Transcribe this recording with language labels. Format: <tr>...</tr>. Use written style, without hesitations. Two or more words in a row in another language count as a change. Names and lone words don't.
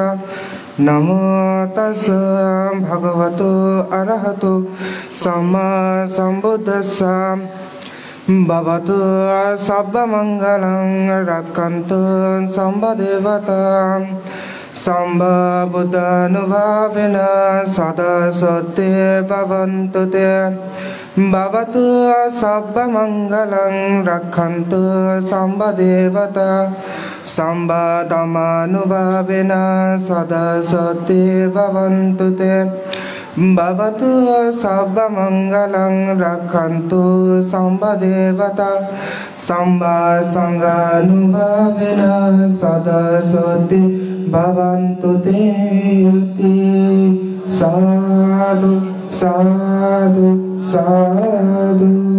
<pi>নমো তাস্সা ভগবতো অরহতো সাম্মা সম্বুদ্ধস্সা। ভবতু সর্বমঙ্গলং রক্ষন্তু সর্বদেবতাঃ সম্বুদ্ধানুভাবেন সদা সত্যে ভবন্তু তে। ভবতু সর্বমঙ্গলং রক্ষন্তু সর্বদেবতা সম্বদমানুভাবেন সদা সত্যে ভবন্তু তে। ভবতু সর্বমঙ্গলং রক্ষন্তু সর্বদেবতা সম্বসঙ্গানুভাবেন সদা সত্যে ভবন্তু তে। সাধু সাধু সাধু।</pi>